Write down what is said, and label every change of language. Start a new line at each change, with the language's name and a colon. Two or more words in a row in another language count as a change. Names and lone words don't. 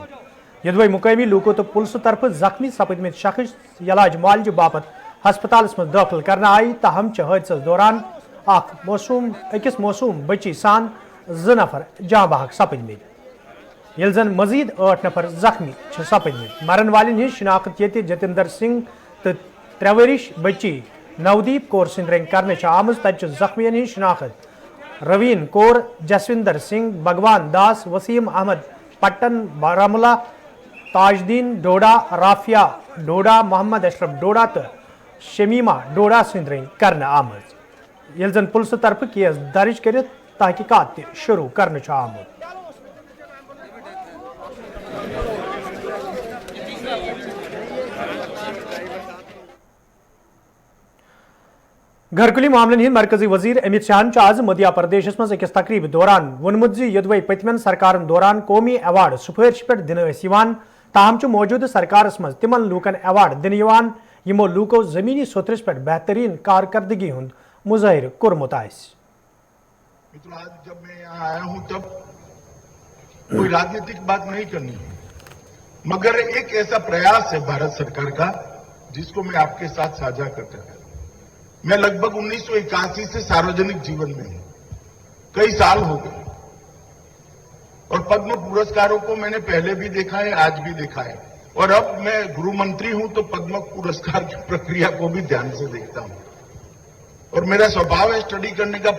Kashmiri: यदि मुकामी लूको तो पुलिस तरफ जख्मी सपदमित शख्स इलाज मुआलजे बापत हस्पताल मज दाखिल करना आई तहम हादस दौरान अकिस मौसूम बची सान 2 नफर जाँ बहक सपदमित ये जन मजीद 8 नफर जख्मी सपदमित। मरन वालन हिंज शिनाख्त ये जतिंदर सिंह तो 3 वरिश बची नवदीप कौर सिंह रंग करने आम तत जख्मियन हिंज शिनाख्त रवीन कौर, जसविंदर सिंह, भगवान दास, वसीम अहमद पट्टन बारामुला, ताजदीन डोडा, राफिया डोडा, मोहम्मद अशरफ डोडा तो शमीमा डोडा सिंह रंग करने आम ये जन पुलिस तरफ केस दर्ज कर तहकीकात शुरू करने आमुत। घरकुली मामलन हिंद मरकजी वजीर अमित शाह आज मध्य प्रदेश मज अकिस तकरीब दौरान वोनमुत यदि पतमन सरकारन दौरान कौमी अवार्ड सुफारिश पे दिन ताहम मौजूद सरकारस मज तिमन लूकन अवार्ड दिन यमो लूको जमीनी सोतरस पे बेहतरीन कारकर्दगी हुंद मुजाहिर कोरमुत आइस।
Hindi: आज जब मैं यहाँ आया हूँ तब कोई राजनीतिक बात नहीं करनी है, मगर एक ऐसा प्रयास है भारत सरकार का जिसको मैं आपके साथ साझा करता था। मैं लगभग 1981 से सार्वजनिक जीवन में हूं, कई साल हो गए और पद्म पुरस्कारों को मैंने पहले भी देखा है, आज भी देखा है और अब मैं गृह मंत्री हूं तो पद्म पुरस्कार की प्रक्रिया को भी ध्यान से देखता हूं और मेरा स्वभाव है स्टडी करने का।